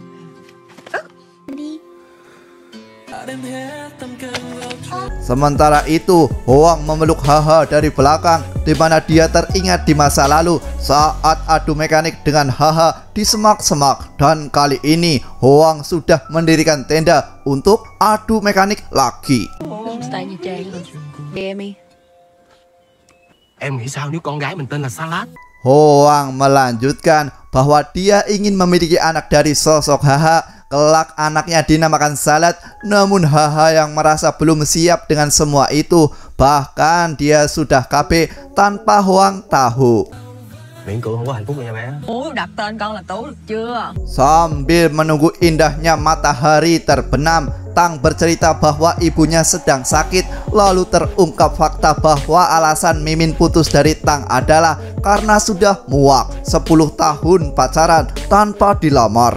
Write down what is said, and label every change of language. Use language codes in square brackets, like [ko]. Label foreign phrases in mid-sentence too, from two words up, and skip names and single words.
[id] Sementara itu, Hoang memeluk Haha dari belakang, di mana dia teringat di masa lalu saat adu mekanik dengan Haha di semak-semak. Dan kali ini Hoang sudah mendirikan tenda untuk adu mekanik lagi. [vi] Em nghĩ sao nếu con gái mình tên là Salad? [id] Hoang melanjutkan bahwa dia ingin memiliki anak dari sosok Haha. Kelak anaknya dinamakan Salad. Namun Haha yang merasa belum siap dengan semua itu. Bahkan dia sudah KB tanpa Hoang tahu. [vi] Miễn cưỡng không có hạnh phúc nha bé. Ủa đặt tên con là Tú được chưa? [id] Sambil menunggu indahnya matahari terbenam, Tang bercerita bahwa ibunya sedang sakit. Lalu terungkap fakta bahwa alasan Mimin putus dari Tang adalah karena sudah muak 10 tahun pacaran tanpa dilamar.